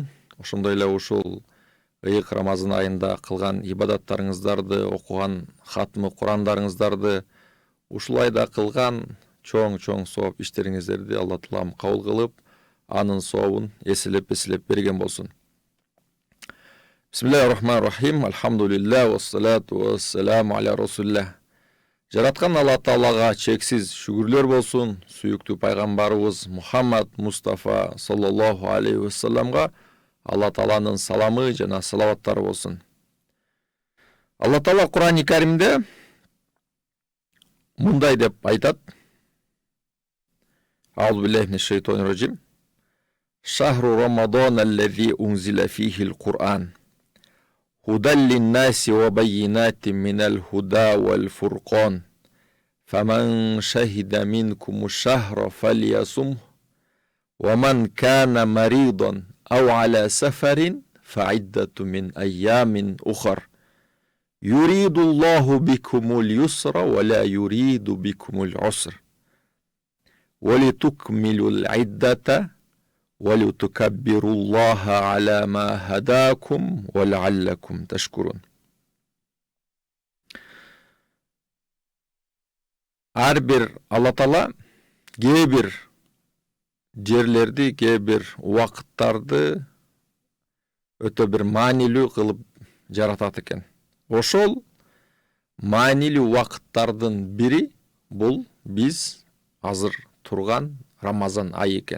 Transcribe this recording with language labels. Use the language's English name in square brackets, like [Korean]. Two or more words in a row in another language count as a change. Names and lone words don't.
[Kyrgyz] Ошондой эле ушул Ыйык Рамазан айында кылган ибадаттарыңыздарды, окуган хатмы Курандарыңыздарды, ушул айда кылган чоң сооп иштериңиздерди Алла Таалам кабыл кылып, анын сообун эселеп берген болсун. [Arabic] بسم الله الرحمن الرحيم. الحمد لله والصلاة والسلام على رسول الله. [Kyrgyz] Жараткан Алла Таалага чексиз шүгүрлөр болсун. Сүйүктүү пайгамбарыбыз Мухаммад Мустафа [Arabic] صلى الله عليه وسلم [Kyrgyz] Алла Тааланын саламы жана салаваттары болсун. Алла Таала Кур'ан-ы Каримде мындай деп айтат: [Arabic] أعوذ بالله من الشيطان الرجيم. شهر رمضان الذي أنزل فيه القرآن. هدى للناس وبينات من الهدى والفرقان فمن شهد منكم الشهر فليصمه ومن كان مريضا أو على سفر فعدة من أيام أخر يريد الله بكم اليسر ولا يريد بكم العسر ولتكملوا العدة وَلِتُكَبِّرُوا اللَّهَ عَلَى مَا هَدَاكُمْ وَلَعَلَّكُمْ تَشْكُرُونَ. [Kyrgyz] Ар бир Алла Таала кээ бир жерлерди, кээ бир убакыттарды өтө бир маанилүү кылып жаратат экен. Ошол маанилүү убакыттардын бири бул биз азыр турган Рамазан айы экен.